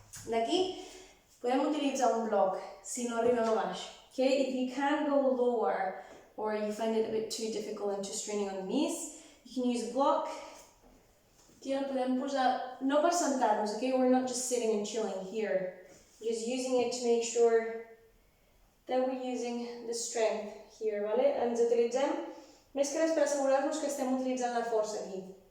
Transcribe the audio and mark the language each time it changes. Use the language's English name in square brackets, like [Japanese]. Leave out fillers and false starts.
[Catalan] D'aquí podem utilitzar un bloc si no arribem a baix. [English] Okay? If you can't go lower or you find it a bit too difficult and too straining on the knees, you can use a block. [Catalan] Aquí el podem posar, no per sentar-nos, okay? [English] We're not just sitting and chilling here. Just using it to make sure that we're using the strength here, vale? [Catalan] Ens utilitzem més que res per assegurar-nos que estem utilitzant la força aquí.